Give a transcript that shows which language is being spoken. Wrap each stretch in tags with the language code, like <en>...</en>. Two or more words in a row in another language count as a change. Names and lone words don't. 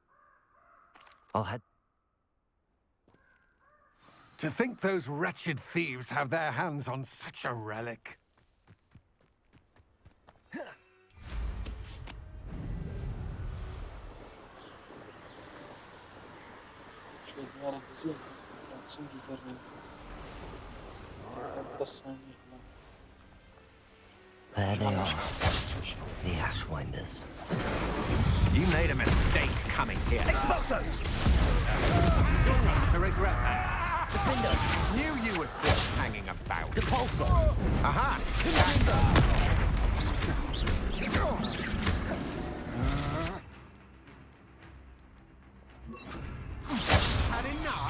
<en>I'll head. To think those wretched thieves have their hands on such a relic.</en> <ckb>شوێنوارە دزیە چەندی دەرنێن کەسانی</ckb> <en>There they are. The Ashwinders. You made a mistake coming here. Expulso! You're going to regret that. Defender! Knew you were still hanging about. Depulso! Aha! Had enough?</en>